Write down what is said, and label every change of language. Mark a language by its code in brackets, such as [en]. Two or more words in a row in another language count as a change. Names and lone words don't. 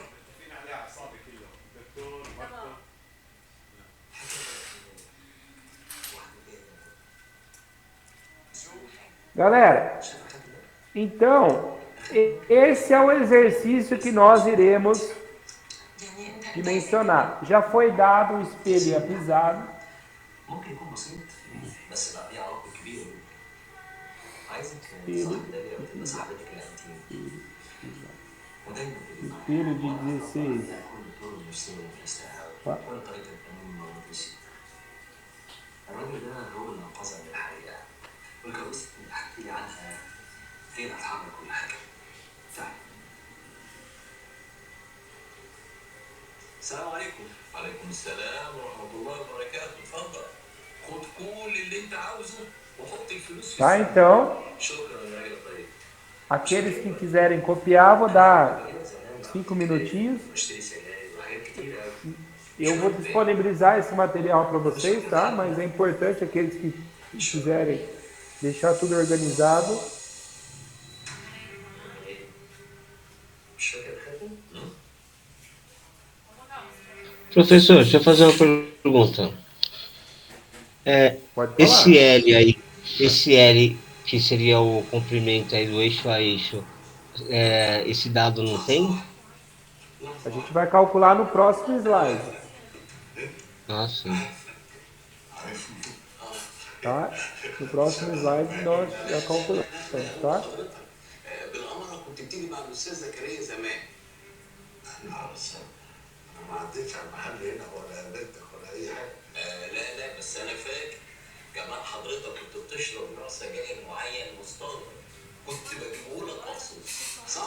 [ar] فين عليها اعصابي كلها دكتور تمام [pt] Galera, então, esse é o exercício que nós iremos dimensionar. Já foi dado o espelho e a pisada. [ar] ممكن يكون بسيط بس بقى ليه علاقه كبيره عايزك تصاحب داليا وتبقى صاحبتك الانتيم ودايما تبقى [pt] Espelho de 16. [ar] كل الطرق النفسيه اللي درستها [pt] Tá? [ar] ولا طريقه التنويم المغناطيسي الراجل ده هو اللي انقذها من الحقيقه والجوازة اللي حكيت لي عنها هي اللي هتعمل كل حاجه فعلا السلام عليكم وعليكم السلام ورحمه الله وبركاته اتفضل خد كل اللي انت عاوزه وحط الفلوس في [pt] Tá? Então, [ar] شكرا يا راجل طيب [pt] aqueles que quiserem copiar, vou dar 5 minutinhos. [ar] بشتري سجاير وحاجات كتير قوي [pt] Eu vou disponibilizar esse material para vocês, tá? Mas é importante aqueles que quiserem deixar tudo organizado. [ar] مش فاكر الخاتم؟ [pt] Professor, deixa eu fazer uma pergunta. Pode falar. Esse L que seria o comprimento aí do eixo a eixo, esse dado não tem? A gente vai calcular no próximo slide, Ah, sim. tá? No próximo slide nós já calculamos, tá? [ar] بالامانه كنت بتيجي مع الاستاذ زكريا زمان بس انا ما عدتش على المحل هنا ولا قابلتك ولا اي حاجه. لا لا، بس انا فاكر كمان حضرتك كنت بتشرب نوع سجاير معين مستورد، كنت بجيبه لك مخصوص، صح؟